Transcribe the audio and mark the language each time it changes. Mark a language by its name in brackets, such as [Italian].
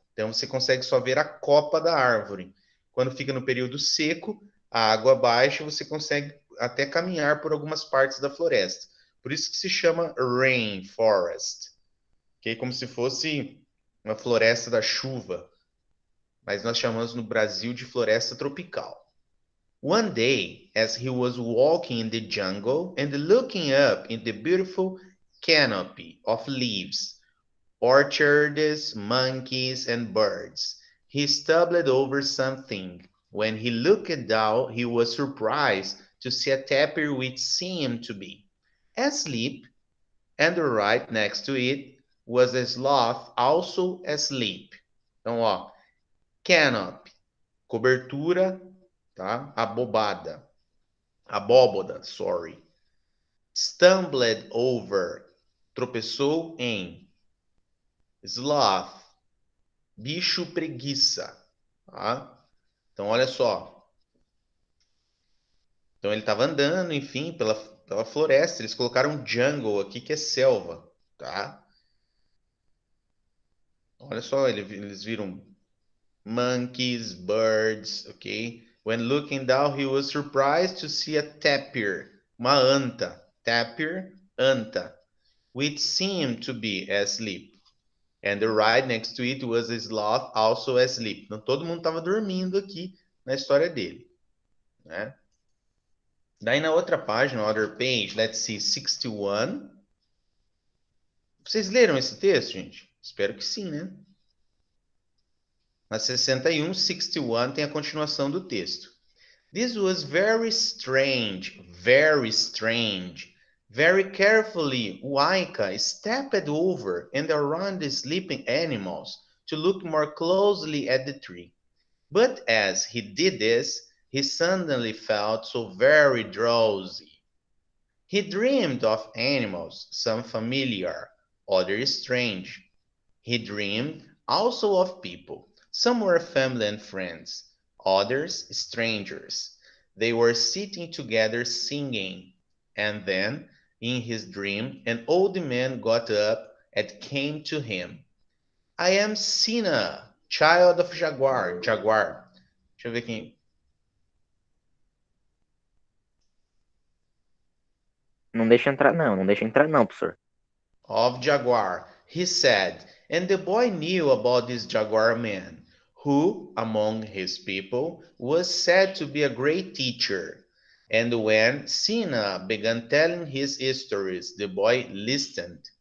[Portuguese] Então você consegue só ver a copa da árvore. Quando fica no período seco, a água baixa, você consegue até caminhar por algumas partes da floresta. Por isso que se chama rainforest. Okay? Como se fosse uma floresta da chuva, mas nós chamamos no Brasil de floresta tropical. [English] One day, as he was walking in the jungle and looking up in the beautiful canopy of leaves, orchards, monkeys, and birds, he stumbled over something. When he looked down, he was surprised to see a tapir which seemed to be asleep, and right next to it was a sloth also asleep. [Portuguese] Então, ó, canopy, cobertura, tá? Abóbada, sorry. Stumbled over, tropeçou em. Sloth, bicho preguiça, tá? Então, olha só. Então, ele estava andando, enfim, pela floresta. Eles colocaram jungle aqui, que é selva, tá? Olha só, eles viram monkeys, birds, ok? [English] When looking down, he was surprised to see a tapir, [Portuguese] uma anta. [English] Tapir, anta, which seemed to be asleep. And right next to it was a sloth also asleep. [Portuguese] Então, todo mundo estava dormindo aqui na história dele, né? Daí na outra página, [English] other page, let's see, [Portuguese] 61. Vocês leram esse texto, gente? Espero que sim, né? Na 61, 61 tem a continuação do texto. [English] This was very strange, very strange. Very carefully, Waika stepped over and around the sleeping animals to look more closely at the tree. But as he did this, he suddenly felt so very drowsy. He dreamed of animals, some familiar, others strange. He dreamed also of people. Some were family and friends, others strangers. They were sitting together singing. And then, in his dream, an old man got up and came to him. I am Sina, child of Jaguar. Jaguar. [Portuguese] Deixa eu ver quem. Não deixa entrar, não, professor. [English] of jaguar, he said, and the boy knew about this jaguar man, who, among his people, was said to be a great teacher. And when Sina began telling his stories, the boy listened.